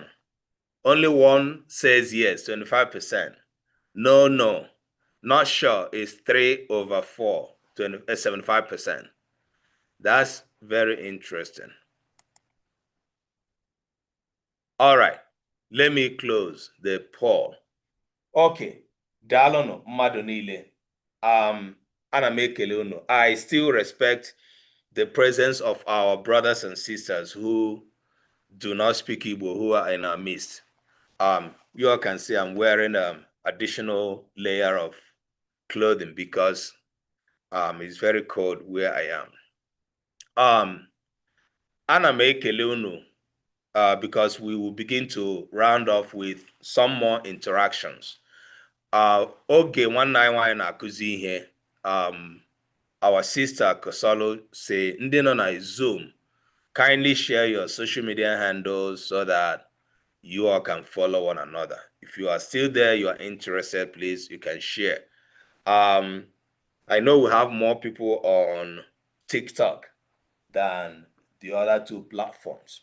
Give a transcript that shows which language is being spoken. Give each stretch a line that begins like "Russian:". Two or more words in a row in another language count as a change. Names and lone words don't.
English: Only one says yes, 25%. No, no. Not sure is 3/4, 75%. That's very interesting. All right, let me close the poll.
Igbo: Okay, daalụnụ mmadụ niile. Ana m ekele unu.
English: I still respect the presence of our brothers and sisters who do not speak Igbo, who are in our midst. You all can see I'm wearing additional layer of clothing because it's very cold where I am.
Igbo: Ana m ekele unu
English: because we will begin to round off with some more interactions.
Igbo: Oge nwanne anyị nwanyị na-akụzi ihe,
English: our sister Kosolo say,
Igbo: ndị nọ na Zoom,
English: kindly share your social media handles so that you all can follow one another. If you are still there, you are interested, please, you can share. I know we have more people on TikTok than the other 2 platforms.